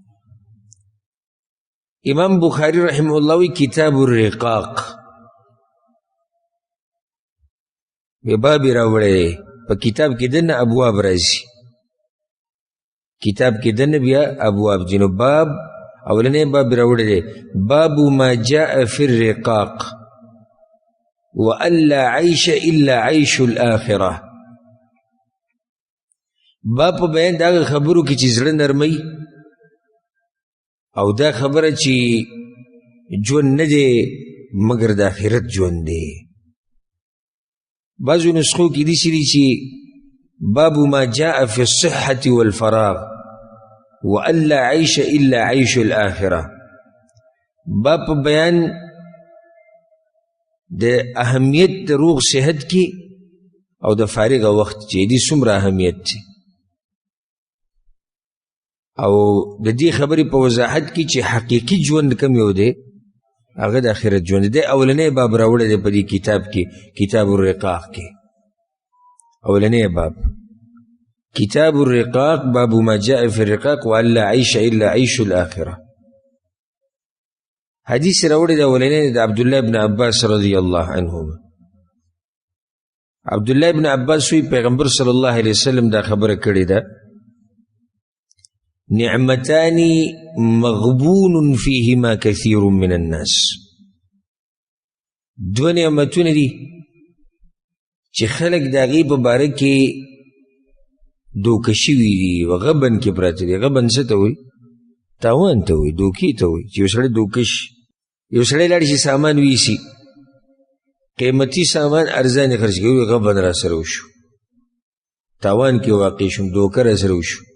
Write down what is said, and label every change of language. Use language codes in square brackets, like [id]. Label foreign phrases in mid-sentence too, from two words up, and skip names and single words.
[ps] امام بخاري [ar] رحمه الله [ps] وی [ar] کتاب الرقاق [ps] بیا باب یې راوړی په کتاب کې دننه ابواب راځي. کتاب کې دننه بیا ابواب دي. نو باب اولنی باب یې راوړی دی [ar] باب ما جاء فی الرقاق وأن لا عيش إلا عيش الآخرة. [ps] باب په بیان د هغه خبرو کې چې زړه نرموي او دا خبره چې ژوند نه دی مګر د آخرت ژوند دی. بعضو نسخو کې داسې دي چې [ar] باب ما جاء في الصحة والفراغ وأن لا عيش إلا عيش الآخرة. [ps] باب په بیان د اهمیت د روغ صحت کې او د فارغ وخت چې دې څومره اهمیت دی. او د دې خبرې په وضاحت کې چې حقیقي ژوند کوم یو دی هغه د آخرت ژوند دی. اولنی باب راوړی دی په دې کتاب کې کتاب الرقاق کې. [ar] اولنی باب کتاب الرقاق باب ما جاء في الرقاق وأن لا عيش إلا عيش الآخرة. [ps] حدیث راوړی دی اولنی د عبدالله ابن عباس [ar] رضی الله عنهما. [ps] عبدالله ابن عباس وی پیغمبر [ar] صلی الله علیه وسلم [ps] دا خبره کړې ده [ar] نعمتان مغبون فيهما كثير من الناس. [ps] دو نعمتونه دي چې خلک د هغې په باره کې دوکه شوي دي و غبن کې پراته دي. غبن څه ته وایي؟ تاوان ته وایي، دوکې ته وایي چې یو سړی دوکه شي. یو سړی لاړ شي سامان ویسي، قیمتي سامان ارزانې خرڅ کوي، غبن را سره وشو، تاوان کې واقع شوم، دوکه را سره وشو.